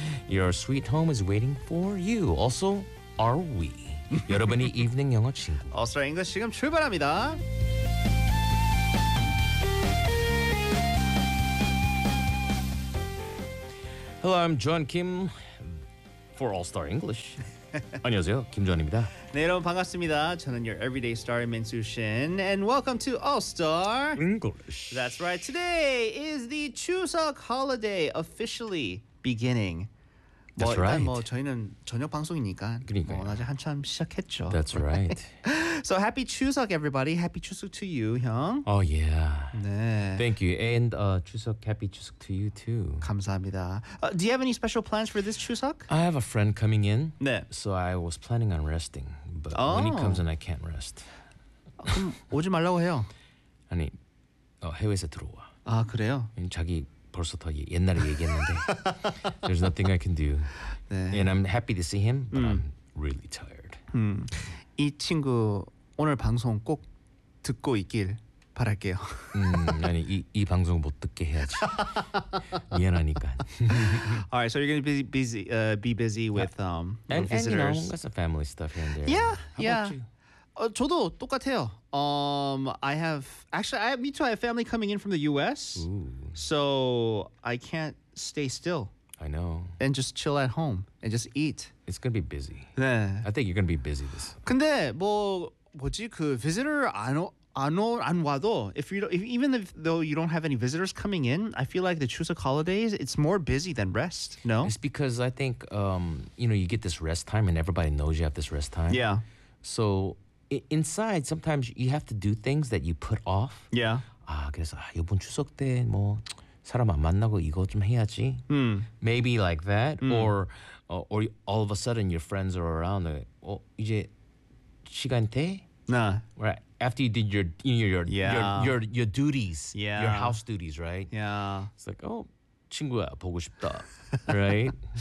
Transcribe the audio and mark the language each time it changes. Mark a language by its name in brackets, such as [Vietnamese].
[English] Your sweet home is waiting for you. Also, are we? [Korean] 여러분의 evening 영어 친구. All Star English 지금 출발합니다. [English] Hello, I'm John Kim for All Star English. [Korean] 안녕하세요, 김주환입니다. 네, 여러분 반갑습니다. 저는 [English] your everyday star, [Korean] Minsoo Shin. [English] And welcome to All Star English. That's right. Today is the Chuseok holiday officially beginning. That's right. [Korean] 뭐 저희는 저녁 방송이니까 그러니까요. 뭐 낮에 한참 시작했죠. [English] That's right. So happy Chuseok, everybody. Happy Chuseok to you, 형. Oh, yeah. [Korean] 네. [English] Thank you. And Chuseok, happy Chuseok to you, too. [Korean] 감사합니다. [English] Do you have any special plans for this Chuseok? I have a friend coming in. [Korean] 네. [English] So I was planning on resting. But oh. when he comes in, I can't rest. [Korean] 그럼 오지 말라고 해요. 아니, 해외에서 들어와. 아, 그래요? 자기... 벌써 더 옛날에 얘기했는데 [English] There's nothing I can do [Korean] 네. [English] And I'm happy to see him But I'm really tired [Korean] 이 친구 오늘 방송 꼭 듣고 있길 바랄게요 아니 이 방송 못 듣게 해야지 미안하니까 [English] Alright, so you're going to be busy with and visitors And you know, that's the family stuff here and there Yeah, How yeah about you? [Korean] 저도 똑같아요. [English] I have family coming in from the U.S. Ooh. So I can't stay still. I know. And just chill at home and just eat. It's gonna be busy. [Korean] 네. [English] I think you're gonna be busy this. [Korean] 근데 뭐 뭐지 그 visitor 안 와도 [English] even though you don't have any visitors coming in, I feel like the Chuseok holidays it's more busy than rest. No. It's because I think you know you get this rest time and everybody knows you have this rest time. Yeah. So. Inside, sometimes you have to do things that you put off. Yeah. [Korean] 아, 그래서 아, 이번 추석 때 뭐 사람 안 만나고 이거 좀 해야지. Mm. [English] Maybe like that. Mm. Or all of a sudden your friends are around. [Korean] 어, 이제 시간 돼? [English] Nah. Right. After you did your duties. Yeah. Your house duties, right? Yeah. It's like, oh, [Korean] 친구야, 보고 싶다. [English] right?